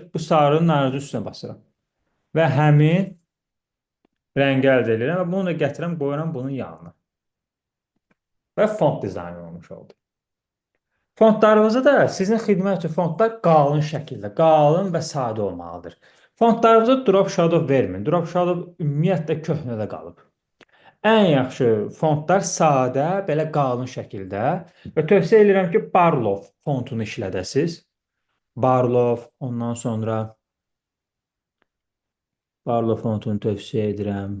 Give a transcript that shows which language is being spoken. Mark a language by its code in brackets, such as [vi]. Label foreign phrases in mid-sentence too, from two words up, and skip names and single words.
[az] Bu sarının narıcı üstünə basıram. Və həmin rəngi əldə edirəm və bunu da gətirəm, qoyuram bunun yanına. Və font dizaynı olmuş oldu. Fontlarınızı da sizin xidmət üçün fontlar qalın şəkildə, qalın və sadə olmalıdır. Fontlarınızı [en] drop shadow [az] verməyin. [en] Drop shadow [az] ümumiyyətlə köhnədə qalıb. Ən yaxşı fontlar sadə, belə qalın şəkildə və tövsiyə edirəm ki, Barlow fontunu işlədəsiniz. Barlow, ondan sonra Barlow fontunu tövsiyə edirəm.